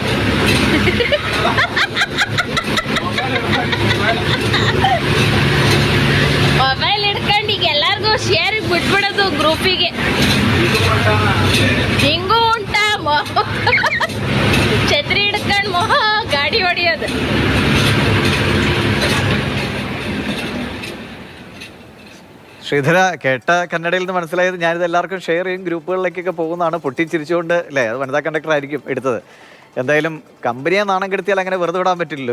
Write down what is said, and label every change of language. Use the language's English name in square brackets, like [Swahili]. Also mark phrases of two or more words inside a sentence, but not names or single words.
[Kannada] ಮೊಬೈಲ್ ಹಿಡ್ಕೊಂಡು ಈಗ ಎಲ್ಲಾರ್ಗು ಶೇರ್ ಬಿಟ್ಬಿಡೋದು ಗ್ರೂಪಿಗೆ ಹಿಂಗೂ ಉಂಟಾ ಛತ್ರಿ ಹಿಡ್ಕೊಂಡು ಗಾಡಿ ಹೊಡಿಯೋದು. [Malayalam] ശ്രീധര കേട്ട കന്നഡയിൽ നിന്ന് മനസ്സിലായത് ഞാനിത് എല്ലാവർക്കും ഷെയർ ചെയ്യും ഗ്രൂപ്പുകളിലേക്കൊക്കെ പോകുന്നതാണ്. പൊട്ടിച്ചിരിച്ചുകൊണ്ട് അല്ലേ, അത് വനിതാ കണ്ടക്ടർ ആയിരിക്കും എടുത്തത്. എന്തായാലും കമ്പനിയെ നാണം കെടുത്തിയാൽ അങ്ങനെ വെറുതെ വിടാൻ പറ്റില്ലല്ലോ.